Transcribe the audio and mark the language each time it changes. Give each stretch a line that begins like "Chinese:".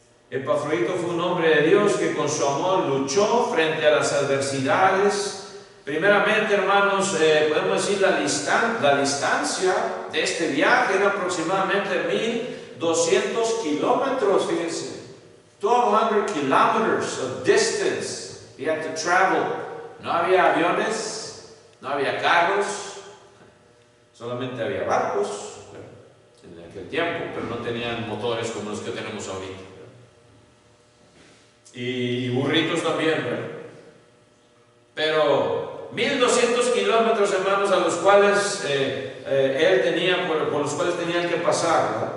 Spanish: Epafrodito fue un hombre de Dios que con su amor luchó frente a las adversidades. Primeramente, hermanos, podemos decir la distancia de este viaje era aproximadamente 1200 kilómetros, fíjense.
English: 1200 kilometers of distance he had to travel.
Spanish: No había aviones, no había carros, solamente había barcos en aquel tiempo, pero no tenían motores como los que tenemos ahorita. Y burritos también, ¿verdad? Pero 1200 kilómetros, hermanos, a los cuales él tenía, por los cuales tenían que pasar, ¿verdad?